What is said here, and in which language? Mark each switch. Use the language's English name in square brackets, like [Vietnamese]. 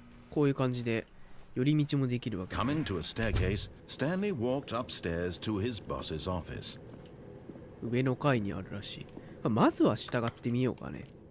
[Japanese] こういう感じで寄り道もできるわけ。 [English] Coming to a staircase, Stanley walked upstairs to his boss's office. [Japanese] 上の階にあるらしい。まずは従ってみようかね。